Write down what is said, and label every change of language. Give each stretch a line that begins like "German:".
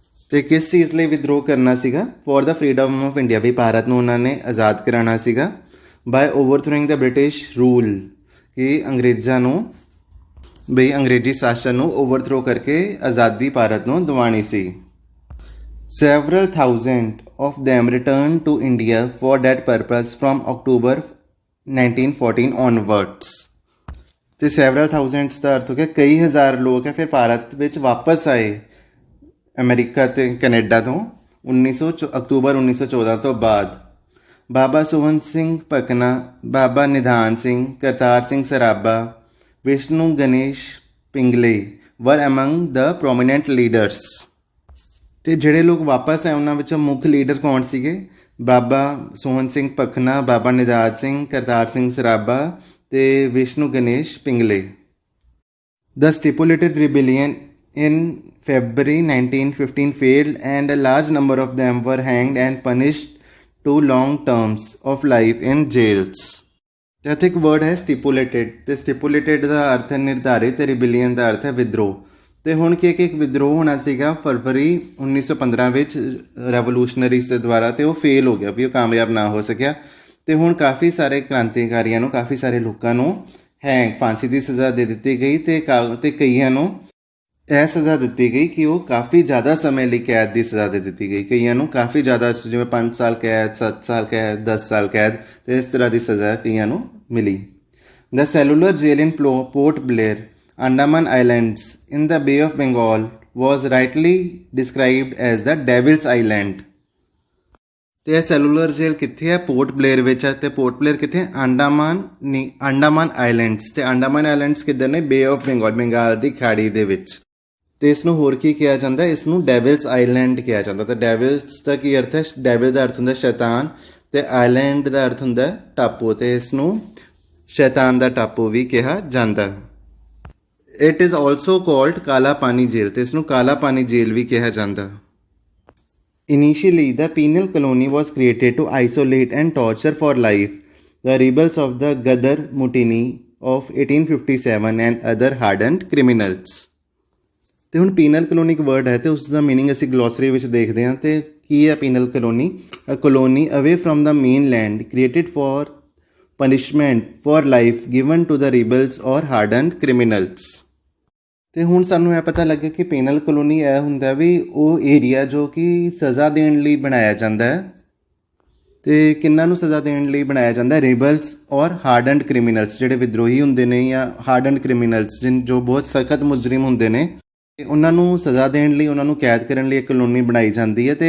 Punjabi: ਤੇ ਕਿਸ ਚੀਜ਼ ਲਈ ਵਿਦਰੋਹ ਕਰਨਾ ਸੀਗਾ?
English: for the freedom of India,
Punjabi: ਵੀ ਭਾਰਤ ਨੂੰ ਉਹਨਾਂ ਨੇ ਆਜ਼ਾਦ ਕਰਾਉਣਾ ਸੀਗਾ।
English: by overthrowing the British rule,
Punjabi: ਕਿ ਅੰਗਰੇਜ਼ਾਂ ਨੂੰ ਬਈ ਅੰਗਰੇਜ਼ੀ ਸ਼ਾਸਨ ਨੂੰ ਓਵਰਥਰੋ ਕਰਕੇ ਆਜ਼ਾਦੀ ਭਾਰਤ ਨੂੰ ਦਿਵਾਉਣੀ ਸੀ।
English: Several thousand of them returned to India for that purpose from October 1914 onwards.
Punjabi: ਤੇ
English: several thousands
Punjabi: ਦਾ ਅਰਥ ਹੋ ਗਿਆ ਕਈ ਹਜ਼ਾਰ ਲੋਕ ਹੈ ਫਿਰ ਭਾਰਤ ਵਿੱਚ ਵਾਪਸ ਆਏ ਅਮਰੀਕਾ ਤੇ ਕੈਨੇਡਾ ਤੋਂ ਅਕਤੂਬਰ 1914 ਤੋਂ ਬਾਅਦ।
English: Baba Sohan Singh Bhakna, Baba Nidhan Singh, Kartar Singh Sarabha, Vishnu Ganesh Pingle were among the prominent leaders.
Punjabi: ਤੇ ਜਿਹੜੇ ਲੋਕ ਵਾਪਸ ਆਏ ਉਹਨਾਂ ਵਿੱਚੋਂ ਮੁੱਖ ਲੀਡਰ ਕੌਣ ਸੀਗੇ? ਬਾਬਾ ਸੋਹਣ ਸਿੰਘ ਭਕਨਾ, ਬਾਬਾ ਨਿਧਾਨ ਸਿੰਘ, ਕਰਤਾਰ ਸਿੰਘ ਸਰਾਭਾ ਤੇ Vishnu Ganesh ਪਿੰਗਲੇ।
English: The stipulated rebellion in February 1915 failed and a large number of them were hanged and punished to long terms of life in jails.
Punjabi: ਤੇ ਇੱਥੇ ਇੱਕ ਵਰਡ ਹੈ ਸਟਿਪੂਲੇਟਿਡ, ਤੇ ਸਟਿਪੂਲੇਟਿਡ ਦਾ ਅਰਥ ਹੈ ਨਿਰਧਾਰਿਤ ਤੇ ਰਿਬੇਲੀਅਨ ਦਾ ਅਰਥ ਹੈ ਵਿਦਰੋਹ। ਤੇ ਹੁਣ ਕੀ ਇੱਕ ਵਿਦਰੋਹ ਹੋਣਾ ਸੀਗਾ ਫਰਵਰੀ 1915 ਵਿੱਚ ਰੈਵੋਲੂਸ਼ਨਰੀਜ਼ ਦੇ ਦੁਆਰਾ, ਤੇ ਉਹ ਫੇਲ ਹੋ ਗਿਆ, ਵੀ ਉਹ ਕਾਮਯਾਬ ਨਾ ਹੋ ਸਕਿਆ। ਤੇ ਹੁਣ ਕਾਫੀ ਸਾਰੇ ਕ੍ਰਾਂਤੀਕਾਰੀਆਂ ਨੂੰ, ਕਾਫੀ ਸਾਰੇ ਲੋਕਾਂ ਨੂੰ ਫਾਂਸੀ ਦੀ ਸਜ਼ਾ ਦੇ ਦਿੱਤੀ ਗਈ ਤੇ ਕਈਆਂ ਨੂੰ ਇਹ ਸਜ਼ਾ ਦਿੱਤੀ ਗਈ ਕਿ ਉਹ ਕਾਫੀ ਜ਼ਿਆਦਾ ਸਮੇਂ ਲਈ ਕੈਦ ਦੀ ਸਜ਼ਾ ਦੇ ਦਿੱਤੀ ਗਈ। ਕਈਆਂ ਨੂੰ ਕਾਫੀ ਜ਼ਿਆਦਾ, ਜਿਵੇਂ 5 ਸਾਲ ਕੈਦ, 7 ਸਾਲ ਕੈਦ, 10 ਸਾਲ ਕੈਦ, ਤੇ ਇਸ ਤਰ੍ਹਾਂ ਦੀ ਸਜ਼ਾ ਕਈਆਂ ਨੂੰ ਮਿਲੀ।
English: The cellular jail in Port Blair, Andaman Islands in the Bay of Bengal was rightly described as the Devil's Island.
Punjabi: ਤੇ ਇਹ ਸੈਲੂਲਰ ਜੇਲ ਕਿੱਥੇ ਹੈ? ਪੋਰਟ ਬਲੇਅਰ ਵਿੱਚ ਹੈ। ਤੇ ਪੋਰਟ ਬਲੇਅਰ ਕਿੱਥੇ ਹੈ? ਅੰਡਾਮਾਨ ਆਈਲੈਂਡਸ। ਤੇ ਅੰਡਾਮਾਨ ਆਈਲੈਂਡਸ ਕਿੱਧਰ ਨੇ? ਬੇ ਆਫ ਬੰਗਾਲ, ਬੰਗਾਲ ਦੀ ਖਾੜੀ ਦੇ ਵਿੱਚ। ਤੇ ਇਸ ਨੂੰ ਹੋਰ ਕੀ ਕਿਹਾ ਜਾਂਦਾ? ਇਸ ਨੂੰ ਡੈਵਿਲਸ ਆਈਲੈਂਡ ਕਿਹਾ ਜਾਂਦਾ। ਤੇ ਡੈਵਿਲਸ ਦਾ ਕੀ ਅਰਥ ਹੈ? ਡੈਵਿਲ ਦਾ ਅਰਥ ਹੁੰਦਾ ਸ਼ੈਤਾਨ, ਤੇ ਆਈਲੈਂਡ ਦਾ ਅਰਥ ਹੁੰਦਾ ਟਾਪੂ, ਤੇ ਇਸ ਨੂੰ ਸ਼ੈਤਾਨ ਦਾ ਟਾਪੂ ਵੀ ਕਿਹਾ ਜਾਂਦਾ।
English: it is also called
Punjabi: ਕਾਲਾ ਪਾਣੀ ਜੇਲ, ਤੇ ਇਸ ਨੂੰ ਕਾਲਾ ਪਾਣੀ ਜੇਲ ਵੀ ਕਿਹਾ ਜਾਂਦਾ।
English: Initially, the penal colony was created to isolate and torture for life the rebels of the Ghadar Mutiny of 1857 and other hardened criminals.
Punjabi: ਤੇ ਹੁਣ ਪੀਨਲ ਕਲੋਨੀ ਇੱਕ ਵਰਡ ਹੈ ਤੇ ਉਸ ਦਾ ਮੀਨਿੰਗ ਅਸੀਂ ਗਲੋਸਰੀ ਵਿੱਚ ਦੇਖਦੇ ਹਾਂ। ਤੇ ਕੀ ਹੈ ਪੀਨਲ ਕਲੋਨੀ?
English: ਅ colony ਅਵੇ from the main land created for punishment for life given to the rebels or hardened criminals.
Punjabi: ਤੇ ਹੁਣ ਸਾਨੂੰ ਇਹ ਪਤਾ ਲੱਗਿਆ ਕਿ ਪੀਨਲ ਕਲੋਨੀ ਇਹ ਹੁੰਦਾ ਵੀ ਉਹ ਏਰੀਆ ਜੋ ਕਿ ਸਜ਼ਾ ਦੇਣ ਲਈ ਬਣਾਇਆ ਜਾਂਦਾ ਹੈ। ਤੇ ਕਿੰਨਾਂ ਨੂੰ ਸਜ਼ਾ ਦੇਣ ਲਈ ਬਣਾਇਆ ਜਾਂਦਾ?
English: rebels or hardened criminals,
Punjabi: ਜਿਹੜੇ ਵਿਦਰੋਹੀ ਹੁੰਦੇ ਨੇ ਜਾਂ ਹਾਰਡਨਡ ਕ੍ਰਿਮੀਨਲਸ ਜੋ ਬਹੁਤ ਸਖਤ ਮੁਜਰਿਮ ਹੁੰਦੇ ਨੇ, ਉਹਨਾਂ ਨੂੰ ਸਜ਼ਾ ਦੇਣ ਲਈ, ਉਹਨਾਂ ਨੂੰ ਕੈਦ ਕਰਨ ਲਈ ਇੱਕ ਕਲੋਨੀ ਬਣਾਈ ਜਾਂਦੀ ਹੈ।